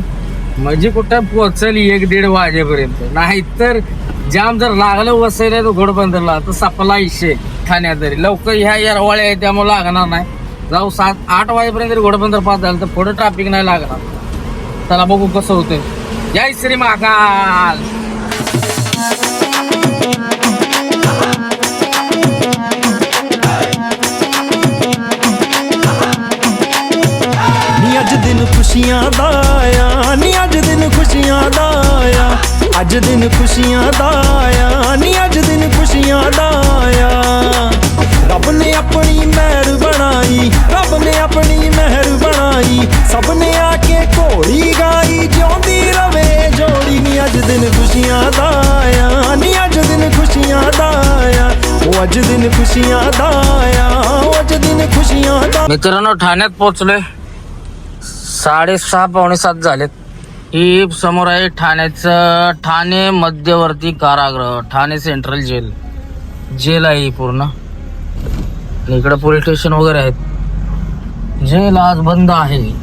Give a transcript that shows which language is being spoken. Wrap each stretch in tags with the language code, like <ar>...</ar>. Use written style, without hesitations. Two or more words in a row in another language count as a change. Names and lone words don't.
<mr>म्हणजे कुठं पोहोचल 1-1:30 वाजेपर्यंत. नाहीतर जाम जर लागलं वसईला तो घोडबंदरला तर सपला इशे ठाण्यात तरी. लवकर ह्या येरवाळ्या आहे त्यामुळे लागणार नाही. जाऊ 7-8 वाजेपर्यंत जरी घोडबंदर पास झालं तर पुढे ट्रॅफिक नाही लागणार. चला बघू कसं होतंय. जय श्री महाकाल.</mr> <pa>ਅੱਜ ਦਿਨ ਖੁਸ਼ੀਆਂ ਦਾ ਆਇਆ ਨੀ ਅੱਜ ਦਿਨ ਖੁਸ਼ੀਆਂ ਦਾ ਆਇਆ ਅੱਜ ਦਿਨ ਖੁਸ਼ੀਆਂ ਦਾ ਆਇਆ ਨੀ ਅੱਜ ਦਿਨ ਖੁਸ਼ੀਆਂ ਦਾ ਆਇਆ ਰੱਬ ਨੇ ਆਪਣੀ ਮਿਹਰ ਬਣਾਈ ਰੱਬ ਨੇ ਆਪਣੀ ਮਿਹਰ ਬਣਾਈ ਸਭ ਨੇ ਆ ਕੇ ਘੋੜੀ ਗਾਈ ਜਿਉਂਦੀ ਰਵੇ ਜੋੜੀ ਨੀ ਅੱਜ ਦਿਨ ਖੁਸ਼ੀਆਂ ਦਾ ਆਇਆ ਨੀ ਅੱਜ ਦਿਨ ਖੁਸ਼ੀਆਂ ਦਾ ਆਇਆ ਉਹ ਅੱਜ ਦਿਨ ਖੁਸ਼ੀਆਂ ਦਾ ਆਇਆ ਉਹ ਅੱਜ ਦਿਨ ਖੁਸ਼ੀਆਂ ਦਾ.</pa> <mr>मित्रांनो ठाण्यात पोहोचलोय. 6:30-7 झालेत. ही समोर आहे ठाण्याचं ठाणे मध्यवर्ती कारागृह. ठाणे सेंट्रल जेल आहे ही पूर्ण. इकडे पोलीस स्टेशन वगैरे आहेत. जेल आज बंद आहे.</mr>